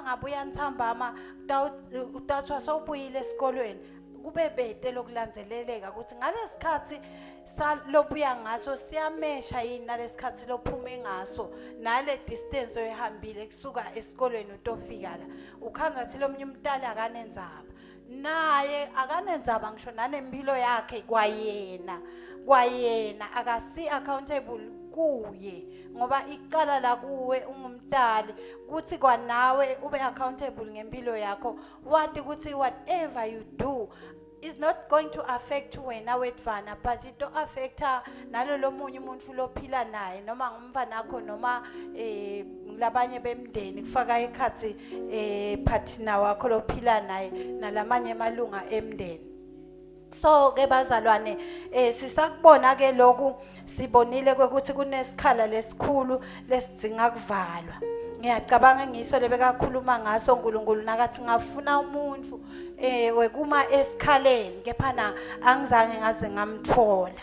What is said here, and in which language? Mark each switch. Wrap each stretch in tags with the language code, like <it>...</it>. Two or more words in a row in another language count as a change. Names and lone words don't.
<ss>ngabuya nthambama uthathwa sobuyile esikolweni kube bede lokulandzeleleka ukuthi ngalesikhathi salobuya ngaso siyamesha yini nalesikhathi lophume ngaso nale distance oyihambile kusuka esikolweni utofika la ukhangathi lomnye umntali akanenzaba naye akanenzaba ngisho nanempilo yakhe kwayena akasi accountable kuye ngoba iqala la kuwe ungumdali kuthi kwanawe ube accountable ngempilo yakho wathi ukuthi</ss> <en>whatever you do is not going to affect</en> <ss>wena wetfana</ss> <en>but it</en> <ss>affecta nalolo munye umuntu lophila naye noma ngumfana wakho noma labanye bemndeni kufaka ekhathi partner wakho lophila naye nalamanye amalunga emndeni. So ke bazalwane sisakubona ke lokhu sibonile ukuthi kunesikhala lesikhulu lesidinga kuvalwa. Ngiyacabanga ngiso lebekakhuluma ngaso uNkulunkulu nakathi ngafuna umuntu wekuma esikhaleni kephana angizange ngaze ngamthola.</ss>